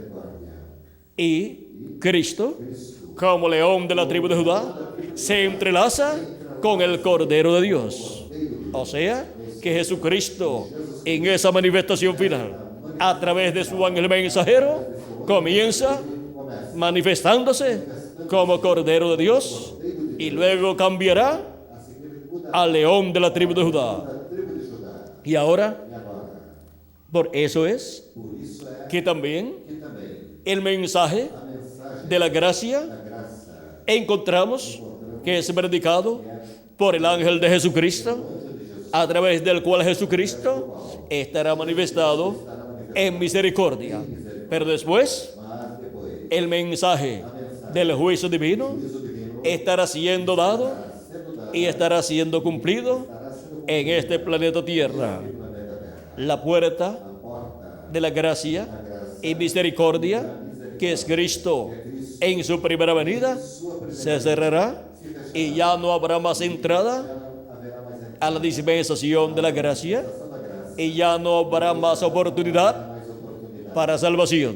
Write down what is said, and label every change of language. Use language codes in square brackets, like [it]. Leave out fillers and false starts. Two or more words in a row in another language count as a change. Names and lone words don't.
[es] Y Cristo, como león de la tribu de Judá, se entrelaza con el Cordero de Dios. O sea, que Jesucristo, en esa manifestación final, a través de su ángel mensajero, comienza manifestándose como Cordero de Dios, y luego cambiará [pt] assim que ele muda [es] al león de la tribu de Judá. [pt] da tribo de Judá. [es] Y ahora, [pt] E agora, [es] por eso es [pt] por isso é [es] que también [pt] que também [es] el mensaje [pt] a mensagem [es] de la gracia [pt] da graça [es] encontramos que es predicado por el ángel de Jesucristo, a través del cual Jesucristo estará manifestado en misericordia. Pero después, [pt] mas depois [es] el mensaje del juicio divino estará siendo dado y estará siendo cumplido en este planeta Tierra. La puerta de la gracia y misericordia, que es Cristo en su primera venida, se cerrará y ya no habrá más entrada a la dispensación de la gracia y ya no habrá más oportunidad para salvación.